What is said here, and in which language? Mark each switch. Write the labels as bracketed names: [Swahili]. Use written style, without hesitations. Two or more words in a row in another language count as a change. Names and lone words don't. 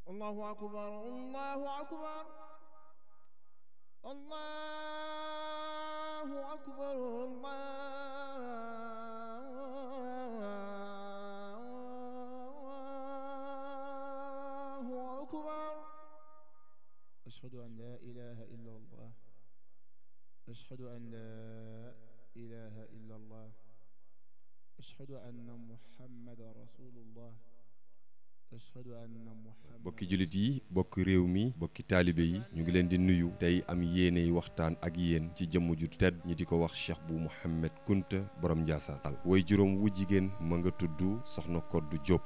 [Arabic] الله أكبر الله أكبر الله أكبر الله أكبر أشهد أن لا إله إلا الله أشهد أن لا إله إلا الله أشهد أن محمد رسول الله [Wolof] bokki jullit yi bokki réew mi bokki taalibe yi ñu ngi leen di nuyu tey am yéene waxtaan ak yéen ci jëmm ju tedd ñi di ko wax Cheikh Bou Mouhamed Kounta borom Ndiassane way juróom wu jigéen ma nga tudd Soxna Koddu Diop.